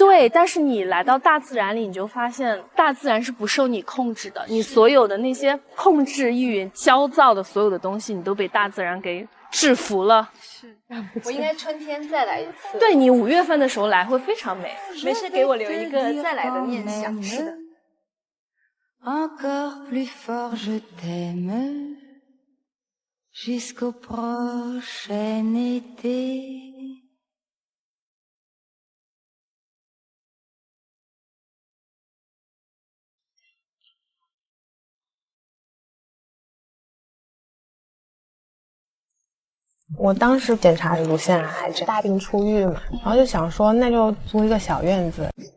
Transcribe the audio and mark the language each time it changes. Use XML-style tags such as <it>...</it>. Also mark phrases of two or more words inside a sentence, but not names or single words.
<zh>对，但是你来到大自然里，你就发现大自然是不受你控制的，你所有的那些控制欲、焦躁的所有的东西，你都被大自然给制服了。是，我应该春天再来一次。对，你5月份的时候来会非常美。没事，给我留一个再来的念想。是的。</zh> <fr>Encore plus fort je t'aime jusqu'au prochain été.</fr> <zh>我当时检查乳腺癌症，大病初愈嘛，然后就想说那就租一个小院子。</zh>